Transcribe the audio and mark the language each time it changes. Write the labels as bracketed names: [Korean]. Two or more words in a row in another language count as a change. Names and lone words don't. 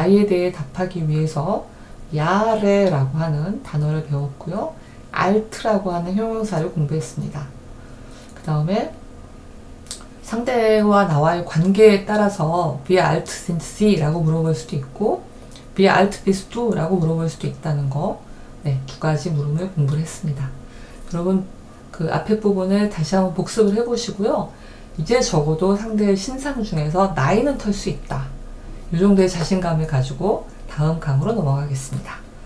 [Korean] 나이에 대해 답하기 위해서 야레라고 하는 단어를 배웠고요. 알트라고 하는 형용사를 공부했습니다. 그 다음에 상대와 나와의 관계에 따라서 [German] Wie alt sind Sie? [Korean] 라고 물어볼 수도 있고 [German] Wie alt bist du? [Korean] 라고 물어볼 수도 있다는 거, 네, 두 가지 물음을 공부를 했습니다. 여러분 그 앞에 부분을 다시 한번 복습을 해보시고요. 이제 적어도 상대의 신상 중에서 나이는 털 수 있다. 이 정도의 자신감을 가지고 다음 강으로 넘어가겠습니다.